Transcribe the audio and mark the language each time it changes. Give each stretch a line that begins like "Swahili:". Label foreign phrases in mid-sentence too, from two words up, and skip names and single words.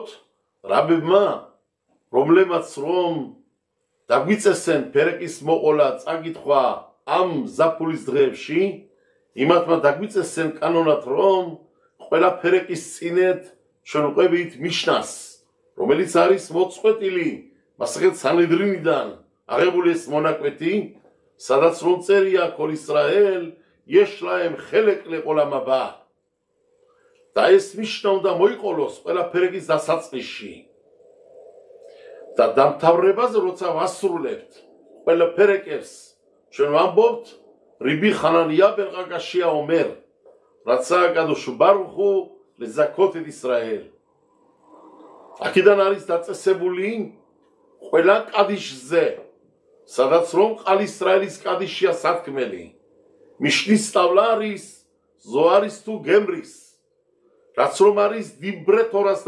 Georgian: რაბებმა რომლებმაც რომ დაგვიწესენ ფერეკის მოყოლა წაკითხვა ამ ზაფხულის დღეებში იმათმა დაგვიწესენ კანონად რომ ყველა ფერეკის წინეთ ჩვენ ვყვებით მიშნას რომელიც არის მოწყვეტილი მასახეთ სანედრინიდან აღებული ეს მონაკვეთი სადაც რომ წერია
Hebrew: כל ישראל יש להם חלק לעולם הבא.
Georgian: და ეს ნიშნა უნდა მოიყოლოს ყველა ფერეგის დასაწყისში. და დამთავრებაზე როცა ვასრულებთ ყველა ფერეკებს ჩვენ ვამბობთ რიბი ხანანია
Hebrew: בן חגשיה אומר רצה הקדוש ברוך הוא לזכות את ישראל.
Georgian: აქედან არის დაწესებული ყველა კადიშზე სადაც რომ ყალ ისრაელის კადიშია სათქმელი მიშნის სწავლა არის ზოარის თუ გემრის რაც რომ არის დიბრე თორასთან